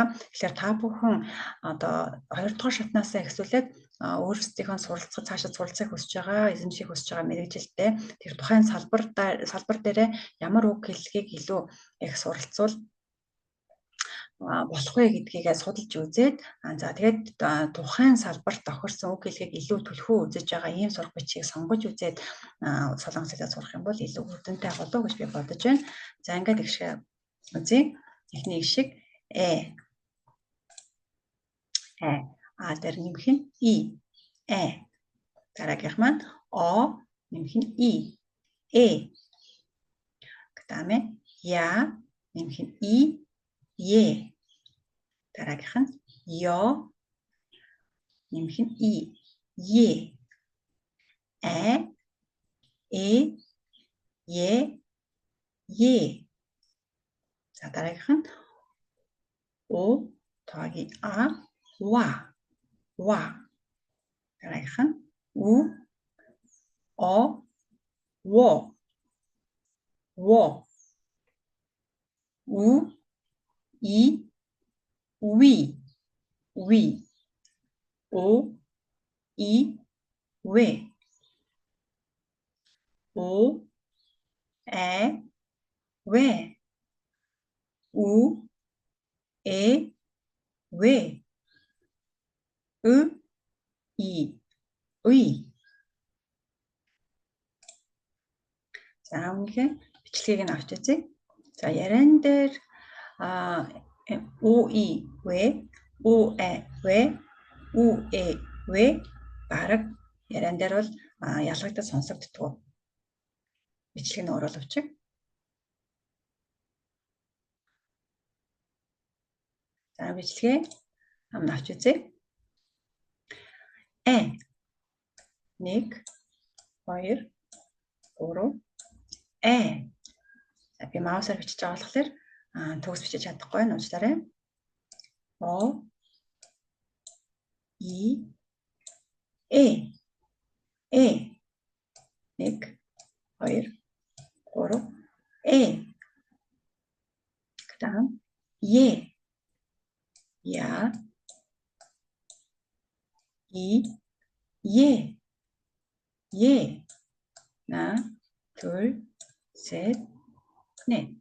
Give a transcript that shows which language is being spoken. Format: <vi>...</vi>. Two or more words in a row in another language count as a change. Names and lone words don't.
<mn>Тэгэхээр та бүхэн одоо 2 дугаар шатнаасаа эхлүүлээд өөрсдийнхөө цаашаа суралцахыг хүсэж байгаа, эзэмших хүсэж байгаа мэргэжилтээ тэр тухайн салбар дээрээ ямар үг хэллэгийг илүү их суралцвал болох вэ гэдгийгээ судалж үзээд за тэгээд тухайн салбарт тохирсон үг хэллэгийг илүү төлхөө үзэж байгаа ийм сурах бичгийг сонгож үзээд солонгос хэлээр сурах юм бол илүү үр дүнтэй болов гэж би бодож байна. За ингээд гişгэ үзье. Эхний гişиг дээр нэмэх нь и дараагийнх маань нэмэх нь и кдаме я нэмэх нь е дараагийнх нь ё нэмэх нь е е за дараагийнх нь о тогийн ва дараагийнх нь у во у и ви о и ве о ве у ве и уи. За үнэхээр бичлэгийг нь авч үзье. За яриан дээр ве бараг яриан дээр бол ялгагдаж сонсогддог. Бичлэг нь өөрөө л авчих. За бичлэгээ хамт авч үзье. 1 2 3 За би маусаар бичиж байгаа болохоор төгс бичиж чадахгүй нь уучлаарай.</mn> <ko>О и 1 2 3 그다음 я 예 하나 둘 셋 넷</ko>